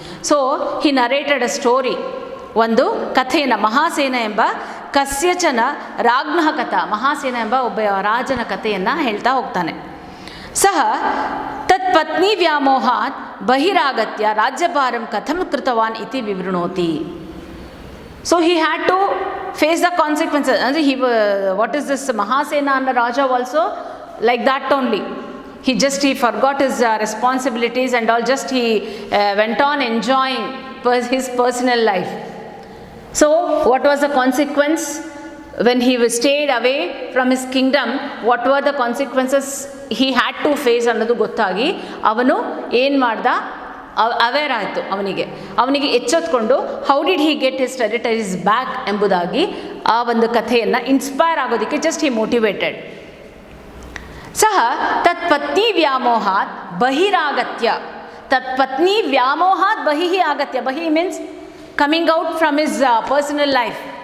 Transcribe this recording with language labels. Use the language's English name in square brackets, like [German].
[English] so he narrated a story, [Kannada] ಒಂದು ಕಥೆಯನ್ನು, ಮಹಾಸೇನ ಎಂಬ [Sanskrit] ಕಸ್ಯಚನ ರಾಜ್ಞಃ ಕಥಾ, [Kannada] ಮಹಾಸೇನ ಎಂಬ ಒಬ್ಬ ರಾಜನ ಕಥೆಯನ್ನು ಹೇಳ್ತಾ ಹೋಗ್ತಾನೆ. [Sanskrit] ಸಹ ತತ್ ಪತ್ನಿ ವ್ಯಾಮೋಹಾತ್ ಬಹಿರಾಗತ್ಯ ರಾಜ್ಯಭಾರಂ ಕಥಂ ಕೃತವಾನ್ ಇತಿ ವಿವೃಣೋತಿ. [English] So he had to face the consequences. [Kannada] ಅಂದರೆ [English] what is this Mahasena and Raja also like that only. He forgot his responsibilities and all, just he went on enjoying his personal life. So what was the consequence when he stayed away from his kingdom? What were the consequences he had to face [Kannada] ಅನ್ನೋದು ಗೊತ್ತಾಗಿ ಅವನು ಏನು ಮಾಡ್ದ? Aware ಆಯಿತು. ಅವನಿಗೆ ಎಚ್ಚೆತ್ಕೊಂಡು [English] how did he get his territories back [Kannada] ಎಂಬುದಾಗಿ ಆ ಒಂದು ಕಥೆಯನ್ನು ಇನ್ಸ್ಪೈರ್ ಆಗೋದಕ್ಕೆ [English] Just he motivated. [Sanskrit] ಸಹ ತತ್ಪತ್ನಿ ವ್ಯಾಮೋಹಾತ್ ಬಹಿರಾಗತ್ಯ. ತತ್ಪತ್ನಿ ವ್ಯಾಮೋಹಾತ್ ಬಹಿಃ ಆಗತ್ಯ. [English] ಬಹಿಃ means coming out from his personal life.